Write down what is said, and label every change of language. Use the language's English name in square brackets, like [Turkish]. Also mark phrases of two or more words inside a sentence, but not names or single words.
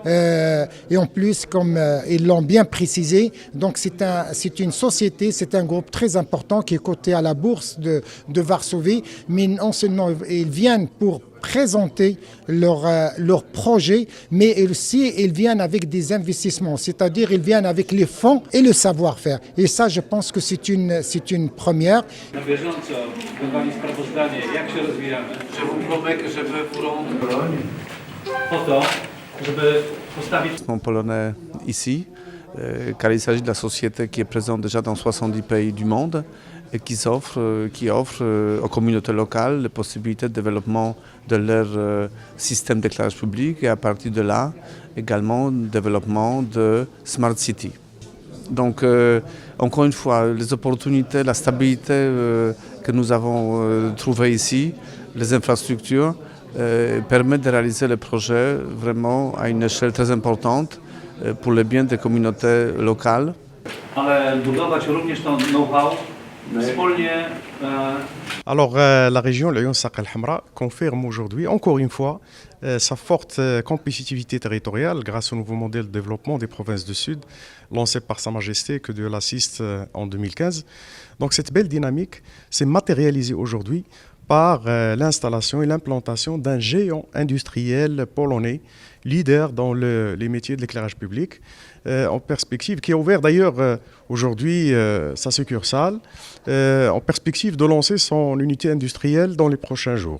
[French] Et en plus, comme ils l'ont bien précisé, donc c'est une société, c'est un groupe très important qui est coté à la bourse de Varsovie, mais non seulement ils viennent pour présenter leur projet, mais aussi ils viennent avec des investissements, c'est-à-dire ils viennent avec les fonds et le savoir-faire. Et ça, je pense que c'est une première. [Polish] Na bieżąco wydawali sprawozdanie, jak się rozwijamy. [French] Je vous promets que je vais vous rendre [Polish] Po to, żeby postawić [French] polonais ici, car il s'agit de la société qui est présente déjà dans 70 pays du monde et qui offre aux communautés locales les possibilités de développement de leur système d'éclairage public et à partir de là, également le développement de Smart City. Donc, encore une fois, les opportunités, la stabilité que nous avons trouvée ici, les infrastructures, permettent de réaliser le projet vraiment à une échelle très importante pour le bien des communautés locales. [Polish] ale budować również to know-how wspólnie. [French] Alors, la région Lyon Saq Al Hamra confirme aujourd'hui, encore une fois, sa forte compétitivité territoriale grâce au nouveau modèle de développement des provinces du Sud lancé par Sa Majesté, que Dieu l'assiste, en 2015. Donc, cette belle dynamique s'est matérialisée aujourd'hui par l'installation et l'implantation d'un géant industriel polonais, leader dans les métiers de l'éclairage public, en perspective, qui a ouvert d'ailleurs aujourd'hui sa succursale, en perspective de lancer son unité industrielle dans les prochains jours.